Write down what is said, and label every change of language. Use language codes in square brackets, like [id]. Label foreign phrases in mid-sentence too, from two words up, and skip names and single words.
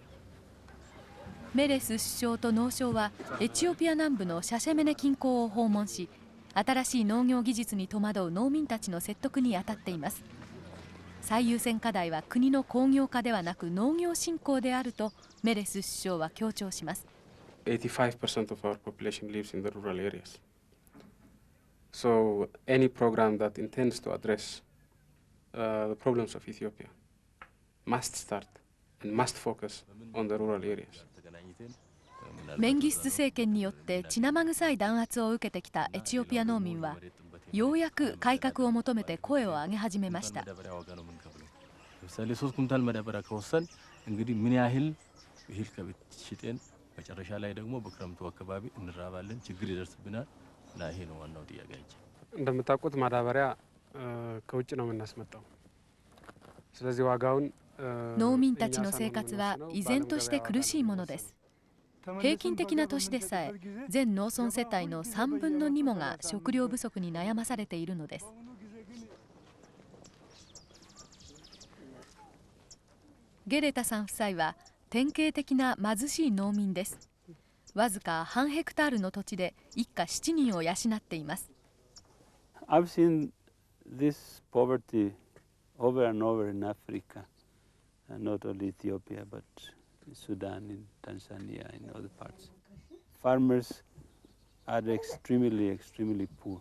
[ja] メレス首相と農相はエチオピア南部のシャシェメネ近郊を訪問し、新しい農業技術に戸惑う農民たちの説得に当たっています。最優先課題は国の工業化ではなく農業振興であるとメレス首相は強調します。 [en] 85% of our population lives in the rural areas. So any program that intends to address the problems of Ethiopia must start and must focus on the rural areas. [ja] メンギスト政権によって血生臭い弾圧を受けてきたエチオピア農民はようやく改革を求めて声を上げ始めました。 [am] እንደምታውቁት ማዳበሪያ ከውጭ ነው የምናስመጣው። ስለዚህ ዋጋውን [ja] 農民たちの生活は依然として苦しいものです。平均的な年でさえ全農村世帯の3分の2もが食料不足に悩まされているのです。ゲレタさん夫妻は典型的な貧しい農民です。わずか半ヘクタールの土地で一家7人を養っています。 [en] I've seen this poverty over and over in Africa, not only Ethiopia, but in Sudan, in Tanzania, in other parts. Farmers are extremely, extremely poor.